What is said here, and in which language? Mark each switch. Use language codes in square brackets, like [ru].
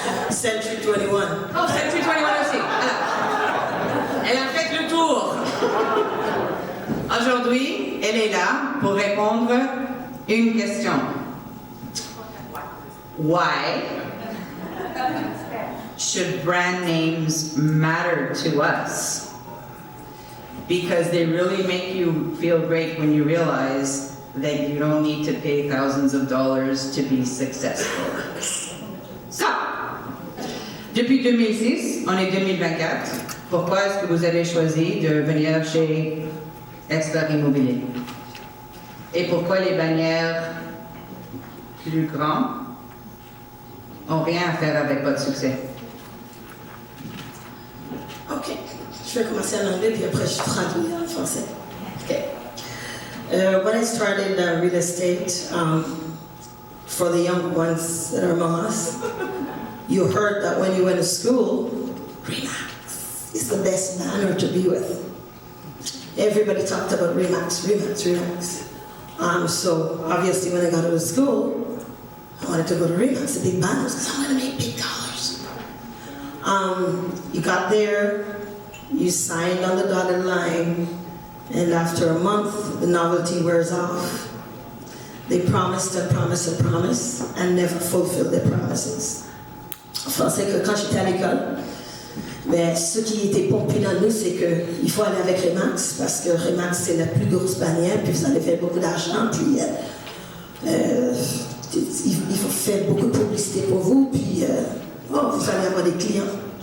[en] Century 21. [fr] Oh, Century 21 aussi. Alors, elle a fait le tour. Aujourd'hui, elle est là pour répondre à une question. [en] Why should brand names matter to us? Because they really make you feel great when you realize that you don't need to pay thousands of dollars to be successful. [fr] So, depuis 2006, on est 2024. Pourquoi est-ce que vous avez choisi de venir chez Expert Immobilier? et pourquoi les bannières plus grandes n'ont rien à faire avec votre succès? Ok, je vais commencer en anglais puis après je traduis en français. [en] Okay. When I started real estate, for the young ones that are among us, you heard that when you went to school, Remax is the best banner to be with. Everybody talked about Remax, Remax, Remax. So obviously when I got out of school, I wanted to go to Remax, the big banners, because I want to make big dollars. You got there, you signed on the dotted line, and after a month, the novelty wears off. They promised and promised and promised and never fulfilled their promises. [fr] En français, que quand j'étais à l'école, mais ce qui était pompé dans nous, c'est qu'il faut aller avec Remax, parce que Remax, c'est la plus grosse bannière, puis vous allez faire beaucoup d'argent, puis il faut faire beaucoup de publicité pour vous, puis vous allez avoir des clients.